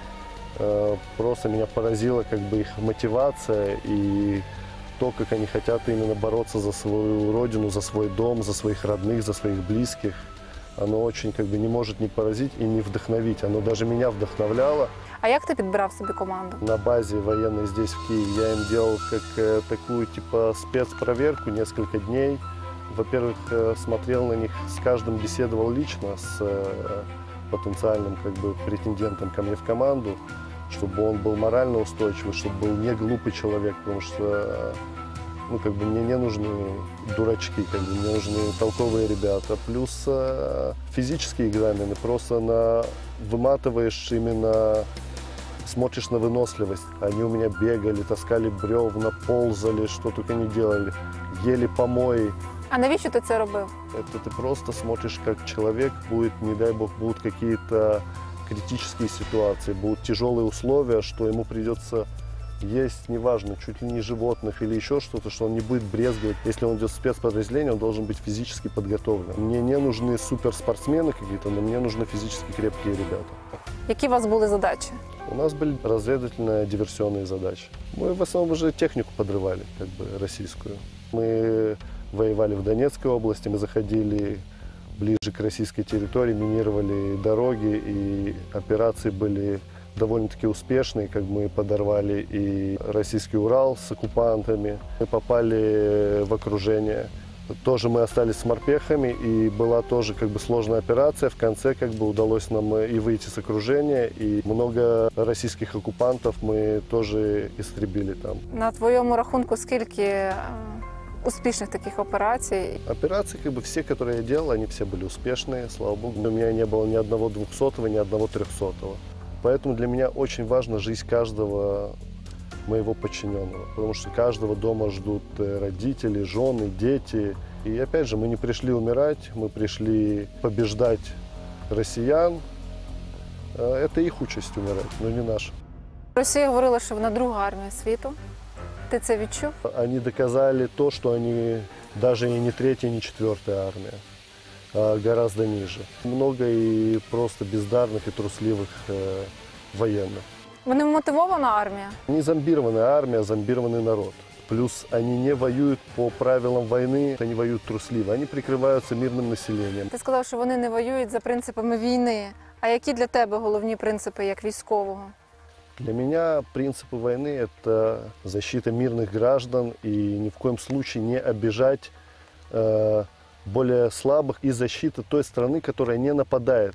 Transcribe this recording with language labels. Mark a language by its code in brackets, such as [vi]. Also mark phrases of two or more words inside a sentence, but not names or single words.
[ru] Просто меня поразила как бы их мотивация и то, как они хотят именно бороться за свою родину, за свой дом, за своих родных, за своих близких. Оно очень как бы не может не поразить и не вдохновить. Оно даже меня вдохновляло. [uk] А як ти підбирав собі команду? [ru] На базе военной здесь, в Киеве, я им делал как такую типа спецпроверку несколько дней. Во-первых, смотрел на них, с каждым беседовал лично, с потенциальным как бы претендентом ко мне в команду, чтобы он был морально устойчивый, чтобы был не глупый человек, потому что ну, как бы мне не нужны дурачки, как бы мне нужны толковые ребята. Плюс физические экзамены, просто выматываешь именно, смотришь на выносливость. Они у меня бегали, таскали бревна, ползали, что только не делали, ели помои. [uk] А навіщо ти це робив? [ru] Это ты просто смотришь, как человек будет, не дай бог, будут какие-то критические ситуации, будут тяжелые условия, что ему придется есть, неважно, чуть ли не животных или еще что-то, что он не будет брезговать. Если он идет в спецподразделение, он должен быть физически подготовлен. Мне не нужны суперспортсмены какие-то, но мне нужны физически крепкие ребята. [uk] Які у вас були задачі? [ru] У нас были разведывательно-диверсионные задачи. Мы в основном уже технику подрывали, как бы российскую. Мы воевали в Донецкой области, мы заходили ближе к российской территории, минировали дороги, и операции были довольно-таки успешные, как мы подорвали и российский Урал с оккупантами, мы попали в окружение. Тоже мы остались с морпехами, и была тоже как бы сложная операция. В конце как бы удалось нам и выйти с окружения, и много российских оккупантов мы тоже истребили там. [uk] На твоєму рахунку скільки успішних таких операцій? [ru] Операции, как бы все, которые я делал, они все были успешные, слава богу. У меня не было ни одного 200-го, ни одного 300-го. Поэтому для меня очень важна жизнь каждого моего подчиненного, потому что каждого дома ждут родители, жены, дети. И опять же, мы не пришли умирать, мы пришли побеждать россиян. Это их участь умирать, но не наша. [uk] Росія говорила, що вона друга армія світу. Ти це відчув? [ru] Они доказали то, что они даже и не третья, не четвертая армия, а гораздо ниже. Много и просто бездарных и трусливых военных. [uk] Вони мотивована армія. [ru] Не зомбированная армия, зомбированный народ. Плюс они не воюют по правилам войны, они воюют трусливо, они прикрываются мирным населением. [uk] Ти сказав, що вони не воюють за принципами війни. А які для тебе головні принципи як військового? [ru] Для меня принципы войны – это защита мирных граждан и ни в коем случае не обижать более слабых и защита той страны, которая не нападает.